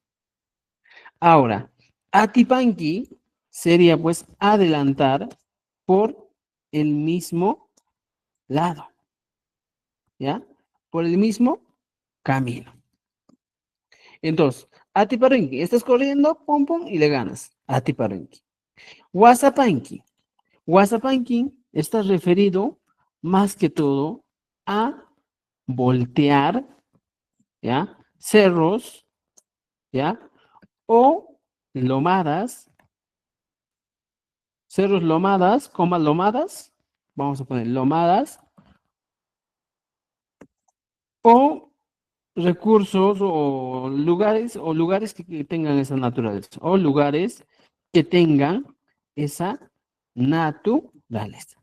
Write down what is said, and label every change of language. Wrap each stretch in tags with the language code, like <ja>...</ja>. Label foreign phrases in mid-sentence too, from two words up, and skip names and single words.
<es>Ahora, Atipanki sería pues adelantar por el mismo lado, ¿ya? Por el mismo camino. Entonces, Atiparenki, estás corriendo, pum, pum, y le ganas. Atiparenki. Wasapanki. Wasapanki está referido más que todo a voltear, ¿ya? Cerros, ¿ya? O lomadas, cerros lomadas, lomadas, vamos a poner lomadas, o recursos o lugares que tengan esa naturaleza, o lugares que tengan esa naturaleza.</es>